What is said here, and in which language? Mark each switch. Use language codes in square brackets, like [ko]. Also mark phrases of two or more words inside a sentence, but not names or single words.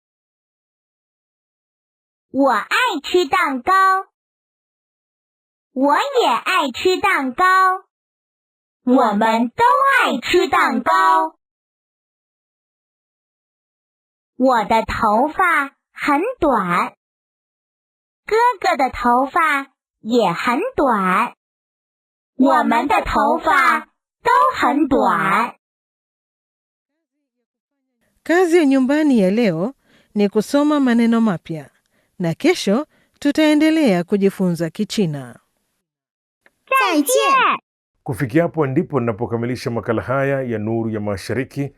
[zh] 我爱吃蛋糕，我也爱吃蛋糕，我们都爱吃蛋糕。我的头发很短，哥哥的头发也很短，我们的头发都很短。 [sw] Kazi ya nyumbani ya leo ni kusoma maneno mapya na kesho tutaendelea kujifunza Kichina. [zh] 再见。 [sw] Kufikia hapo ndipo ninapokamilisha makala haya ya Nuru ya Mashariki.